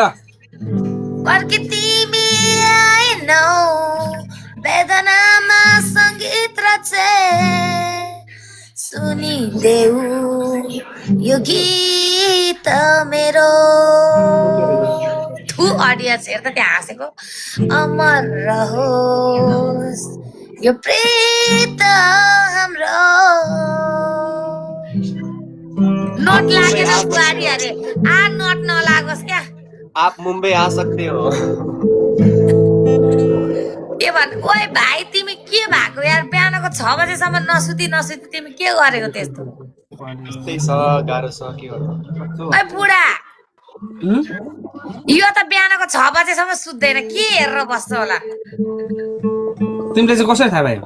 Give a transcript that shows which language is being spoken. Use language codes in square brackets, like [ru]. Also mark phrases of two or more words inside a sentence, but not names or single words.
[ne] पर्खे तिमी आएनौ वेदनामा सङ्गीत रचे सुनिदेऊ यो गीत मेरो थु अडियन्स हेर त त्यहाँ हाँसेको अमर रहोस् यो प्रीत हाम्रो नोट लागेन बुहारी अरे नोट नलागोस् क्या [hi] आप मुंबई आ सकते हो [ne] के भन् ओए भाइ तिमी के भएको यार बिहानको 6 बजेसम्म नसुती तिमी के गरेको त्यस्तो त्यस्तै छ गाह्रो छ के गर्नु ओए बुढा यो त बिहानको 6 बजेसम्म सुत्दैन के हेरेर बस्छ होला तिमीले चाहिँ कसरी थाहा भयो